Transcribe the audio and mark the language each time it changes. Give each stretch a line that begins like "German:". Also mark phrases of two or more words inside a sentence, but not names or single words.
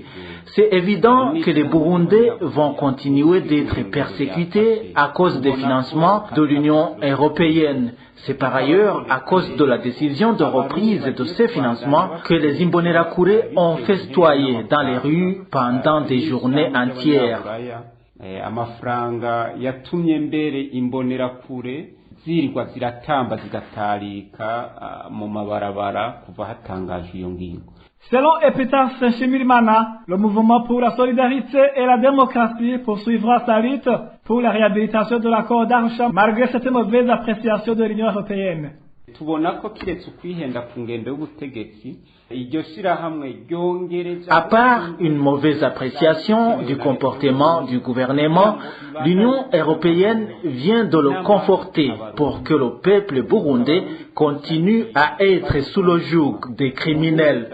French: C'est évident que les Burundais vont continuer d'être persécutés à cause des financements de l'Union européenne. C'est par ailleurs à cause de la décision de reprise de ces financements que les Imbonerakure ont festoyé dans les rues pendant des journées entières.
Rundi: Amafaranga yatumye mbere imbonerakure zirirwa ziratamba zigatarika mu mabarabara kuva hatangajwe iyo ngingo.
French: Selon Epitas Nshimirimana, le mouvement pour la solidarité et la démocratie poursuivra sa lutte pour la réhabilitation de l'accord d'Arusha malgré cette mauvaise appréciation de l'Union européenne.
Rundi: Tubona ko kiretse ukwihenda ku ngendo y'ubutegetsi
French: à part une mauvaise appréciation du comportement du gouvernement, l'Union européenne vient de le conforter pour que le peuple burundais continue à être sous le joug des criminels.